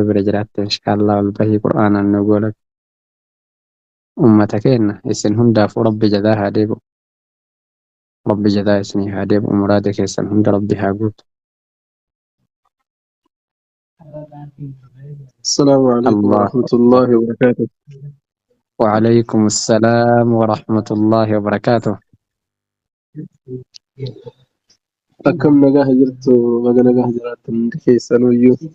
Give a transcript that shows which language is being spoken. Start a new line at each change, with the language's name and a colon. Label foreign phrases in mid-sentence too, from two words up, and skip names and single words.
Oromo: bira jiraatte inshaallah ol bahii qur'aanaan nu goola ummata keenna isin hundaafuu rabbi jadaa haa deebi'u rabbi jadaa isinii haa deebi'u muraada keessan hunda rabbi haa guutu
Arabic: السلام عليكم الله ورحمة الله وبركاته. وعليكم السلام ورحمة الله وبركاته أكم نجاه جرت وما نجاه جرت من كيس نويو